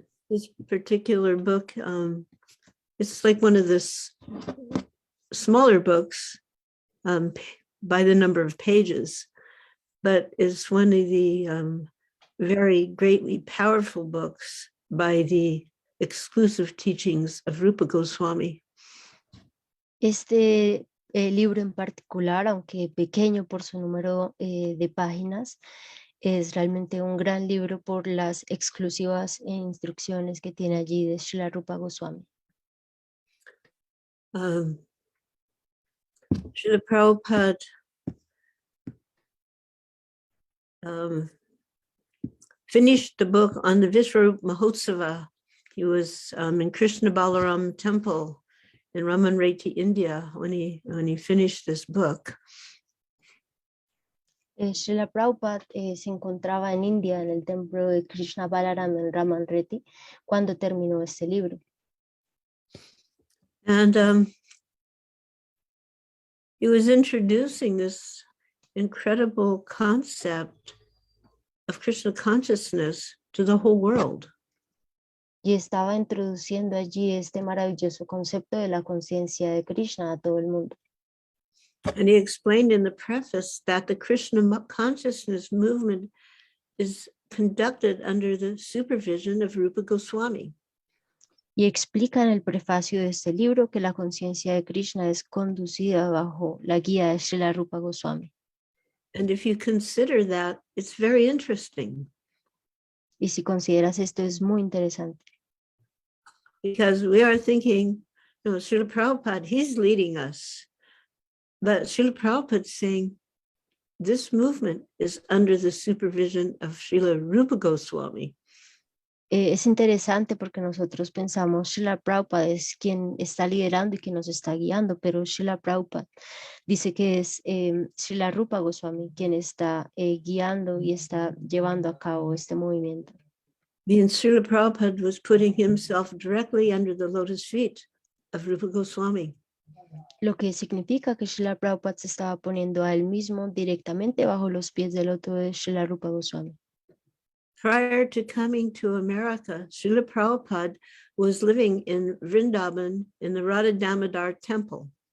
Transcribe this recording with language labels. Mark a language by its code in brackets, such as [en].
[en] This particular book, it's like one of the smaller books by the number of pages, but it's one of the very greatly powerful books by the exclusive teachings of Rupa Goswami. [es] Este libro en particular, aunque pequeño por su número de páginas, es realmente un gran libro por las exclusivas instrucciones que tiene allí de Srila Rupa Goswami. [en] Srila Prabhupada finished the book on the Vishwarup Mahotsava. He was in Krishna Balaram temple in Raman Reti, India, when he finished this book. [es] Srila Prabhupada se encontraba en India, en el templo de Krishna Balaram en Raman Reti, cuando terminó este libro. [en] And he was introducing this incredible concept of Krishna consciousness to the whole world. [es] Y estaba introduciendo allí este maravilloso concepto de la conciencia de Krishna a todo el mundo. [en] And he explained in the preface that the Krishna consciousness movement is conducted under the supervision of Rupa Goswami. [es] Y explica en el prefacio de este libro que la conciencia de Krishna es conducida bajo la guía de Srila Rupa Goswami. [en] And if you consider that, it's very interesting. [es] Y si consideras esto, es muy interesante. [en] Because we are thinking, Srila Prabhupada, he's leading us. But Srila Prabhupada is saying, this movement is under the supervision of Srila Rupa Goswami. [es] Es interesante porque nosotros pensamos Srila Prabhupada es quien está liderando y quien nos está guiando, pero Srila Prabhupada dice que es Srila Rupa Goswami quien está guiando y está llevando a cabo este movimiento. [en] Being Srila Prabhupada was putting himself directly under the lotus feet of Rupa Goswami. [es] Lo que significa que Srila Prabhupada se estaba poniendo a él mismo directamente bajo los pies del loto de Srila Rupa Goswami. [en] Prior to coming to America, Srila Prabhupada was living in Vrindavan in the Radha Damodar temple.